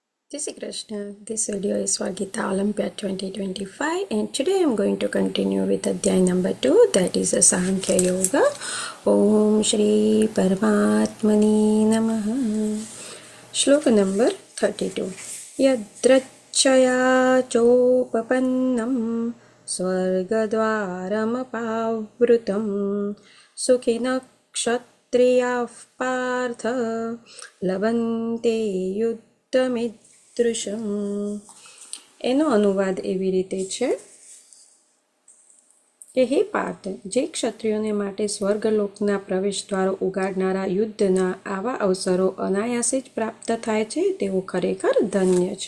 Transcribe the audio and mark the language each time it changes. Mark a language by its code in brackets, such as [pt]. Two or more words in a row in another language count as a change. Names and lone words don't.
[hi] जय श्री कृष्ण. [en] This video is for Gita Olympiad 2025 and today I am going to continue with Adhyay number 2, that is a Sankhya Yoga. [sa] ॐ श्री परमात्मने नमः. [en] Shloka number 32. [sa] यदृच्छया चोपपन्नं स्वर्गद्वारमपावृतम् सुखिनः क्षत्रियाः पार्थ लभन्ते યુદ્ધમિદૃશમ. [gu] એનો અનુવાદ એવી રીતે છે કે હે પાર્થ, જે ક્ષત્રિયોને માટે સ્વર્ગલોકના પ્રવેશદ્વારો ઉગાડનારા યુદ્ધના આવા અવસરો અનાયાસે જ પ્રાપ્ત થાય છે તેઓ ખરેખર ધન્ય છે.